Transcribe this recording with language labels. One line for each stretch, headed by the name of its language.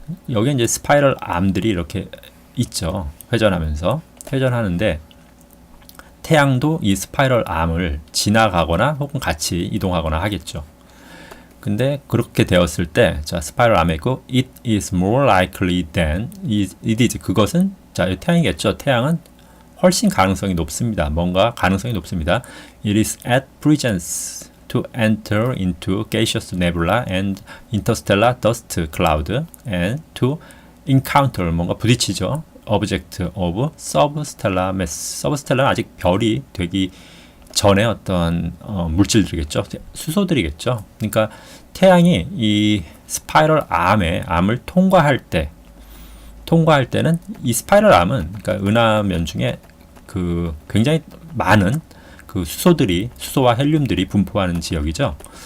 Korean: 여기 이제 스파이럴 암들이 이렇게 있죠. 회전하는데 태양도 이 스파이럴 암을 지나가거나 혹은 같이 이동하거나 하겠죠. 근데 그렇게 되었을 때, 자, 스파이럴 암에 있고,
English: it is more likely than, it is,
Korean: 그것은, 자, 태양이겠죠. 태양은 훨씬 가능성이 높습니다. 뭔가 가능성이 높습니다.
English: It is at present to enter into gaseous nebula and interstellar dust cloud and to encounter,
Korean: 뭔가 부딪히죠.
English: object of substellar mass.
Korean: substellar는 아직 별이 되기 전에 어떤 물질들이겠죠. 수소들이겠죠. 그러니까 태양이 이 스파이럴 암을 통과할 때는 이 스파이럴 암은 그러니까 은하면 중에 그 굉장히 많은 그 수소와 헬륨들이 분포하는 지역이죠.